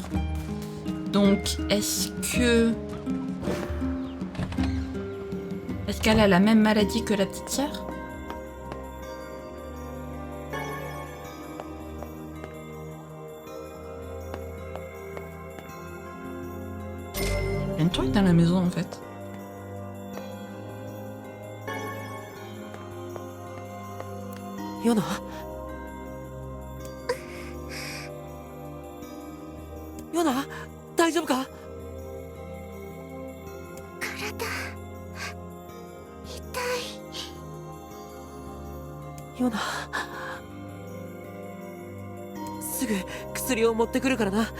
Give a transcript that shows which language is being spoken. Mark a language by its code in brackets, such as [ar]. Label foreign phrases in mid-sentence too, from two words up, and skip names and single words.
[fr] Donc, est-ce qu'elle a la même maladie que la petite sœur? Il y a une truc dans la maison en fait. Yona? Yona? [ja] 大丈夫か？ヨナ、すぐ薬を持ってくるからな。